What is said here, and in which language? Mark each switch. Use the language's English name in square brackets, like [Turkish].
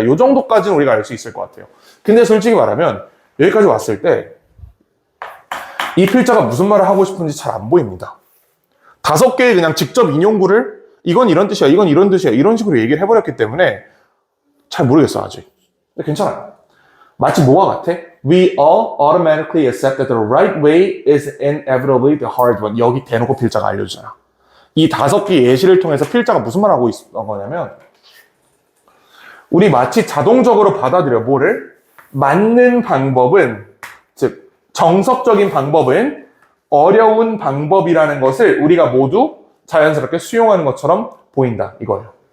[Korean] 이 정도까지는 우리가 알 수 있을 것 같아요. 근데 솔직히 말하면 여기까지 왔을 때 이 필자가 무슨 말을 하고 싶은지 잘 안 보입니다. 5개의 그냥 직접 인용구를 이건 이런 뜻이야, 이건 이런 뜻이야 이런 식으로 얘기를 해버렸기 때문에 잘 모르겠어 아직. 근데 괜찮아요. 마치 뭐가 같아? [English] We all automatically accept that the right way is inevitably the hard one. [Korean] 여기 대놓고 필자가 알려주잖아. 이 5개 예시를 통해서 필자가 무슨 말 하고 있던 거냐면 우리 마치 자동적으로 받아들여 뭐를? 맞는 방법은 즉 정석적인 방법은 어려운 방법이라는 것을 우리가 모두 자연스럽게 수용하는 것처럼 보인다. 이거예요.